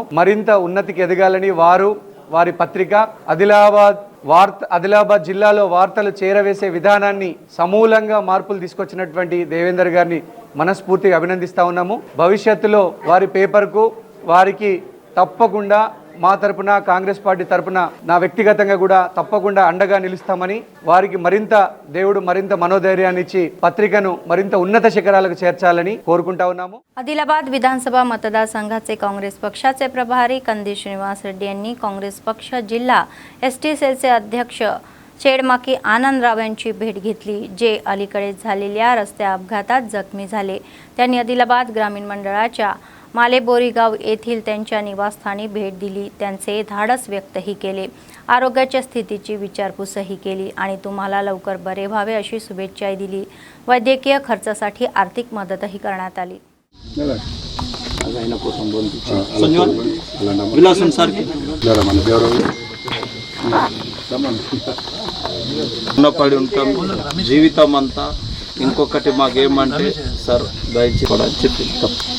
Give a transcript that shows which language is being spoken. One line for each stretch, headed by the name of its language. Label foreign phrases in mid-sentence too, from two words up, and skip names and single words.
Telugu: మరింత ఉన్నతికి ఎదగాలని వారి పత్రిక ఆదిలాబాద్ జిల్లాలో వార్తలు చేరవేసే విధానాన్ని సమూలంగా మార్పులు తీసుకొచ్చినటువంటి దేవేందర్ గారిని మనస్ఫూర్తిగా అభినందిస్తా ఉన్నాము. భవిష్యత్తులో వారి పేపర్కు వారికి తప్పకుండా మా తరపున, కాంగ్రెస్ పార్టీ తరపున, నా వ్యక్తిగతంగా కూడా తప్పకుండా అండగా నిలుస్తామని, వారికి దేవుడు మరింత మనోధైర్యాన్ని ఇచ్చి పత్రికను మరింత ఉన్నత శిఖరాలకు చేర్చాలని కోరుకుంటా ఉన్నాము.
Marathi: आदिलाबाद विधानसभा मतदारसंघाचे काँग्रेस पक्षाचे प्रभारी कंदी श्रीनिवास रेड्डी यांनी काँग्रेस पक्ष जिल्हा एसटी सेलचे अध्यक्ष चेडमाकी आनंदराव यांची भेट घेतली, जे अलीकडे झालेल्या रस्ते अपघातात जखमी झाले. त्यांनी आदिलाबाद ग्रामीण मंडळाच्या मालेबोरीगाव येथील त्यांच्या निवासस्थानी भेट दिली. त्यांचे धाडस व्यक्तही केले. आरोग्याच्या स्थितीची विचारपूसही केली आणि तुम्हाला लवकर बरे व्हावे अशी शुभेच्छाही दिली. वैद्यकीय खर्चासाठी आर्थिक मदतही करण्यात आली.
Telugu: రుణపడి ఉంటాం జీవితం అంతా. ఇంకొకటి మాకేమంటే సార్ దయచేసి చెప్తాం.